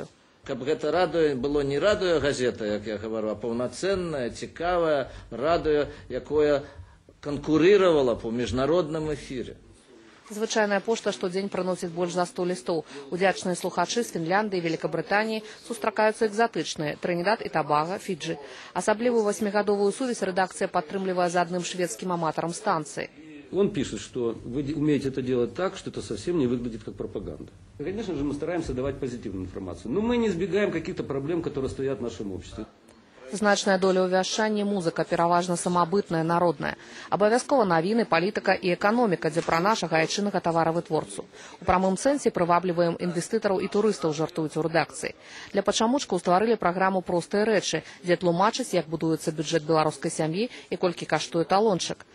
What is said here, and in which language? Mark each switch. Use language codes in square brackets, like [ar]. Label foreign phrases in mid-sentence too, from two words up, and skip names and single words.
[be] Каб гэта радыё было не радыё-газета, як я гавару, а паўнацэннае, цікавае радыё, якое канкурыравала па міжнародным эфіры. Звычайная пошта штодзень прыносіць больш за 100 лістоў. Удзячныя слухачы з Фінляндыі, Великабрытаніі сустракаюцца экзатычныя – Тринидад і Табага, Фіджы. Асаблівую 8-гадовую сувязь рэдакцыя падтрымлівае з адным шведскім аматарам станцыі. [ru] Он пишет, что вы умеете это делать так, что это совсем не выглядит как пропаганда. Конечно же, мы стараемся давать позитивную информацию, но мы не избегаем каких-то проблем, которые стоят в нашем обществе. [be] Значная доля ў вяшчанні музыка, пераважна самабытная, народная. Абавязкова навіны, палітыка і эканоміка, дзе пра нашага айчыннага таваравытворцу. У прамым сэнсе прывабліваем інвестытараў і турыстаў, жартуюць у рэдакцыі. Для пачамучкаў стварылі праграму «Простыя рэчы», дзе тлумачаць, як будуецца бюджэт беларускай сям'і і колькі каштуе талончык.